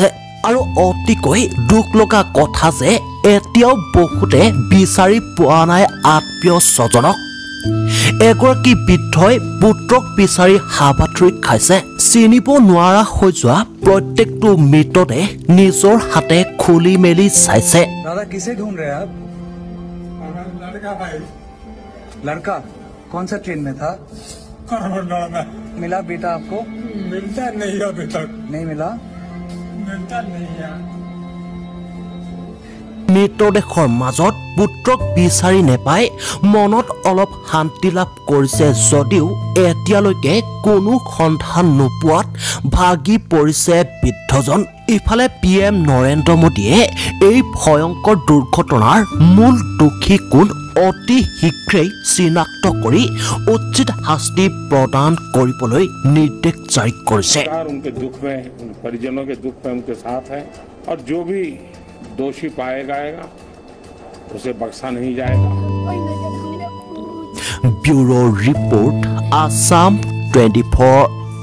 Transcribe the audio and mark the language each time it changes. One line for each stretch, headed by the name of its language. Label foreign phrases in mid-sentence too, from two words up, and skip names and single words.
Assamese: আৰু অতিকৈ দুখ লগা কথা যে এতিয়াও বহুতে বিচাৰি পোৱা নাই আত্মীয় স্বজনক। এগৰাকী বৃদ্ধই পুত্ৰক বিচাৰি হাবাথুৰি খাইছে। চিনিব নোৱাৰা হৈ যোৱা প্ৰত্যেকটো মৃতদেহ নিজৰ হাতে খুলি মেলি চাইছে।
Hindi: दादा किसे ढूंढ रहे हैं आप? लड़का भाई। लड़का कौन सा ट्रेन में था? मिला बेटा आपको? मिलता नहीं है अभी तक। नहीं मिला? मिलता नहीं है।
Assamese: মৃতদেহৰ মাজত পুত্ৰক বিচাৰি নেপাই মনত অলপ শান্তি লাভ কৰিছে যদিও এতিয়ালৈকে কোনো সন্ধান নোপোৱাত ভাগি পৰিছে বৃদ্ধজন। ইফালে PM নৰেন্দ্ৰ মোদীয়ে এই ভয়ংকৰ দুৰ্ঘটনাৰ মূল দোষী কোন অতি শীঘ্ৰেই চিনাক্ত কৰি উচিত শাস্তি প্ৰদান কৰিবলৈ নিৰ্দেশ জাৰি কৰিছে।
Hindi: उनके दुख में, उन परिजनों के दुख में उनके साथ है और जो भी दोषी पाया जाएगा उसे बख्शा नहीं जाएगा। ब्यूरो रिपोर्ट, आसाम 24।